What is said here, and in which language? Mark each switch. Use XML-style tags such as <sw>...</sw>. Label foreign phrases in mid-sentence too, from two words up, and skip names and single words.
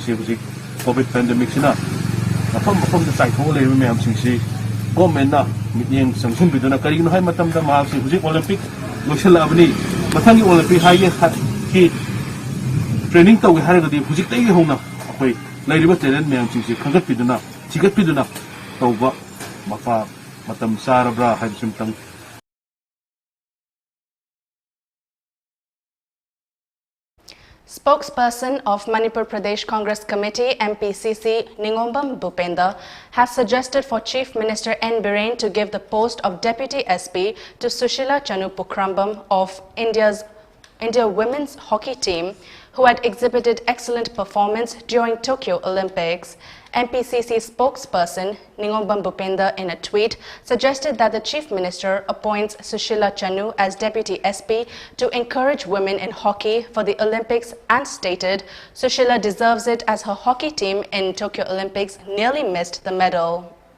<mni>se hujik</mni> <en>COVID pandemic</en> <mni>sina mafam da sai thol leiba mayam sing se government na mityeng sangsum biduna karigno hai matam da ma sing hujik Olympic loisala abni mathangi Olympic haye ki training tawge haragadi hujik tai hona akoi lairiba talent mayam sing se khangat piduna thigat piduna tawba mafa matam sarabra haibsim tang.</mni> <en>Spokesperson of Manipur Pradesh Congress Committee MPCC Ningombam Bhupender has suggested for Chief Minister N. Biren to give the post of Deputy SP to Sushila Chanu Pukrambam of India women's hockey team, who had exhibited excellent performance during Tokyo Olympics. MPCC spokesperson Ningombam Bhupender in a tweet suggested that the Chief Minister appoints Sushila Chanu as Deputy SP to encourage women in hockey for the Olympics and stated Sushila deserves it as her hockey team in Tokyo Olympics nearly missed the medal.</en>